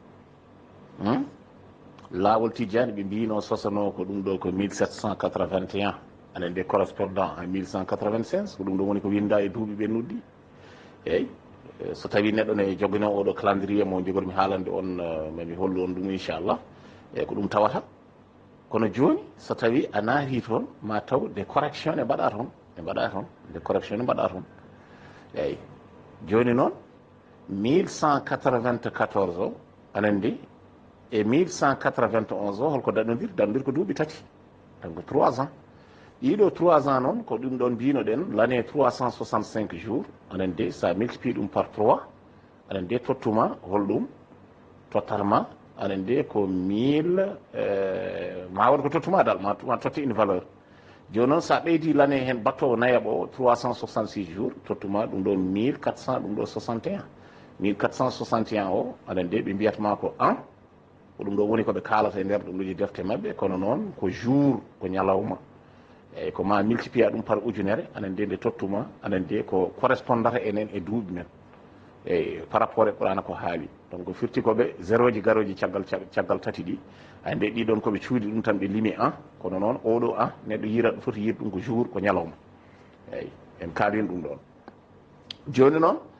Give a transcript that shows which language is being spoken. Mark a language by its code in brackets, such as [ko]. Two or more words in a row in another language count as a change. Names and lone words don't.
[ff] laawol tijjani ɓe mbino sosano ko ɗum ɗo ko 1781 aɗa nde correspondant en 1196 ko ɗum ɗo woni ko winda e duuɓi ɓe nuddi eyyi so tawi neɗɗo ne jogino oɗo calendrier mo jogormi haalande on mami hollu on ɗum inchallah eyyi ko ɗum tawata kono joni so tawi a naati toon ma taw [fr] des correction [ff] ne mbaɗa toon [fr] des correction [ff] ne mbaɗa toon eyyi joni noon 1194 o aɗa andi e 1191 o holko daɗodir ko duuɓi tati donc 3 ans ɗiɗo 3 ans noon ko ɗum ɗon mbinoɗen l'année 365 jours aɗa andi sa multiplie ɗum par 3 aɗa andi tottuma holɗum totalement aɗa andi ko 1000 ma waɗ ko tottuma dal ma totti [fr] une valeur [ff] joni noon sa ɓeydi l'année hen battowo nayaɓo 366 jours tottuma ɗum ɗo 1400 ɗum ɗo 61 1461 o aɗa andi ɓe mbiyatma ko an ko ɗum ɗo woni koɓe kalata e nder ɗum ɗoji defte mabɓe kono noon ko jour ko ñalawma eyyi ko ma multiplier ɗum par ujunere aɗa andi nde tottuma aɗa andi ko correspondata enen e duuɓi men eyyi [fr] par rapport [ff] e qurana ko haali donc firti koɓe zéro ji garoji caggal tati ɗi ande ɗiɗon koɓe cuuɗi ɗum tan ɓe limi an kono noon oɗo an neɗɗo yirat foti yir ɗum ko jour ko ñalawma eyyi en kaalin ɗum ɗon joni noon